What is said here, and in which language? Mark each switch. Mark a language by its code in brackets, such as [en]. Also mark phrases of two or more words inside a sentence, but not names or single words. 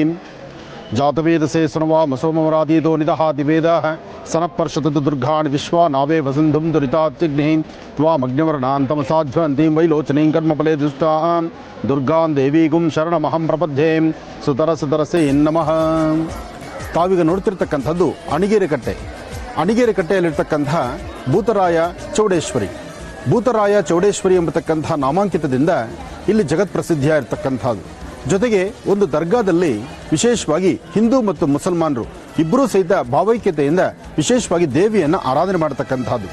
[sa] जातवेदसे सुनवामसोमराधीतो निदहाति वेदाः सनः पर्षतु दुर्गाणि विश्वा नावे वसन्धुं दुरितात्यग्निः त्वामग्निवर्णान् तमसाध्वन्तीं वैलोचनीं कर्मफले दुष्टां दुर्गां देवीगुं शरणमहं प्रपद्ये. ಸುತರಸೆ ನಮಃ. [kn] ತಾವೀಗ ನೋಡ್ತಿರ್ತಕ್ಕಂಥದ್ದು ಅಣಿಗೇರಿ ಕಟ್ಟೆಯಲ್ಲಿರ್ತಕ್ಕಂಥ ಭೂತರಾಯ ಚೌಡೇಶ್ವರಿ ಎಂಬತಕ್ಕಂಥ ನಾಮಾಂಕಿತದಿಂದ ಇಲ್ಲಿ ಜಗತ್ ಪ್ರಸಿದ್ಧಿಯಾಗಿರ್ತಕ್ಕಂಥದ್ದು. ಜೊತೆಗೆ ಒಂದು ದರ್ಗಾದಲ್ಲಿ ವಿಶೇಷವಾಗಿ ಹಿಂದೂ ಮತ್ತು ಮುಸಲ್ಮಾನರು ಇಬ್ಬರೂ ಸಹಿತ ಭಾವೈಕ್ಯತೆಯಿಂದ ವಿಶೇಷವಾಗಿ ದೇವಿಯನ್ನು ಆರಾಧನೆ ಮಾಡತಕ್ಕಂಥದ್ದು.